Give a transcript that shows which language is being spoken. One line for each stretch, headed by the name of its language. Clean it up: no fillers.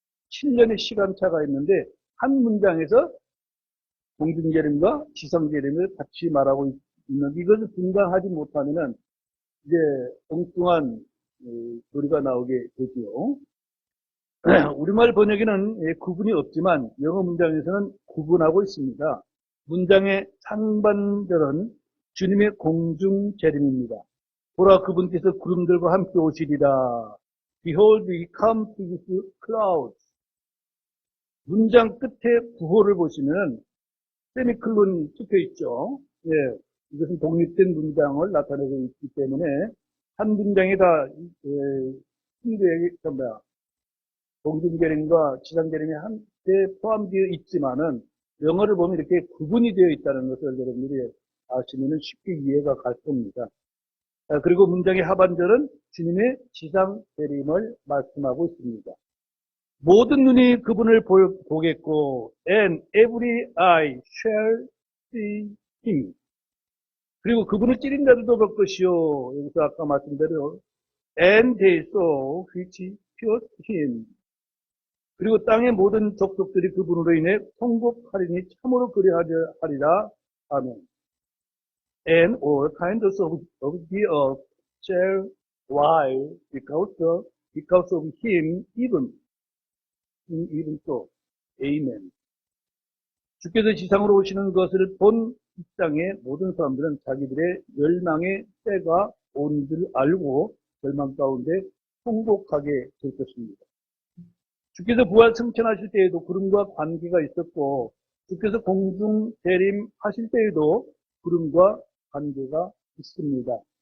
Korean: 7년의 시간차가 있는데 한 문장에서 공중재림과 지상재림을 같이 말하고 있는 이것을 분간하지 못하면은 이제 엉뚱한 소리가 나오게 되죠. 우리말 번역에는 구분이 없지만 영어 문장에서는 구분하고 있습니다. 문장의 상반절은 주님의 공중재림입니다. 보라 그분께서 구름들과 함께 오시리라.
English: Behold, he comes with clouds.
Korean: 문장 끝에 부호를 보시면 세미클론이 찍혀 있죠. 예, 이것은 독립된 문장을 나타내고 있기 때문에 한 문장에 다 힌두에게 공중재림과 지상재림이 한때 포함되어 있지만은 영어를 보면 이렇게 구분이 되어 있다는 것을 여러분들이 아시면 쉽게 이해가 갈 겁니다. 그리고 문장의 하반절은 주님의 지상재림을 말씀하고 있습니다. 모든 눈이 그분을 보겠고
English: and every eye shall see him.
Korean: 그리고 그분을 찌린 자들도 볼 것이요. 여기서 아까 말씀대로
English: and they saw which pierced him.
Korean: 그리고 땅의 모든 족속들이 그분으로 인해 통곡하리니 참으로 그리하리라. 아멘.
English: And all kinds of the earth shall wail because of him, even so. Amen.
Korean: 주께서 지상으로 오시는 것을 본 이 땅의 모든 사람들은 자기들의 멸망의 때가 온 줄 알고 멸망 가운데 통곡하게 될 것입니다. 주께서 부활 승천하실 때에도 구름과 관계가 있었고 주께서 공중 재림하실 때에도 구름과 관계가 있습니다.